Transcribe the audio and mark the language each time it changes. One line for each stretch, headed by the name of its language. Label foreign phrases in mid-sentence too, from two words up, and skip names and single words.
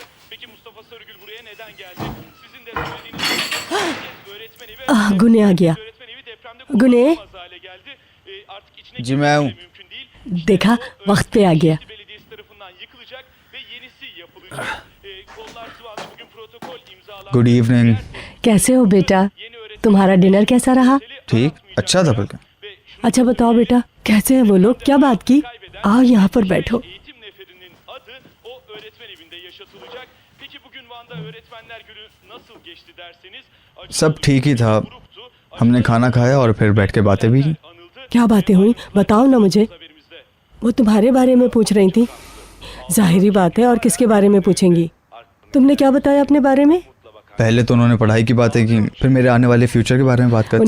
Turkish: Peki Mustafa Sarıgül buraya neden geldi? Sizin de söylediğiniz gibi öğretmen evi
Hindi: गुने आ गया। गुने
Turkish: hale geldi. Artık içine
Hindi: जी मैं हूँ।
Turkish: mümkün değil.
Hindi: देखा, वक्त पे आ गया।
Turkish: Belediyesi tarafından yıkılacak ve yenisi yapılacak. Kollar sıvandı bugün protokol imzalandı.
English: Good evening.
Hindi: कैसे हो बेटा? तुम्हारा डिनर कैसा रहा? ठीक, अच्छा था बल्कि। अच्छा बताओ बेटा, कैसे है वो लोग? क्या बात की? आओ यहाँ पर बैठो।
Turkish: Eğitim neferinin adı o öğretmen evinde yaşatılacak. Peki bugün Van'da öğretmenler günü nasıl geçti derseniz?
Hindi: सब ठीक ही था। हमने खाना खाया और फिर बैठ के बातें भी की। क्या बातें हुई बताओ ना मुझे। वो तुम्हारे बारे में पूछ रही थी। जाहिरी बात है, और किसके बारे में पूछेंगी? तुमने क्या बताया अपने बारे में? पहले तो उन्होंने पढ़ाई की बातें की, फिर मेरे आने वाले फ्यूचर के बारे में बात करते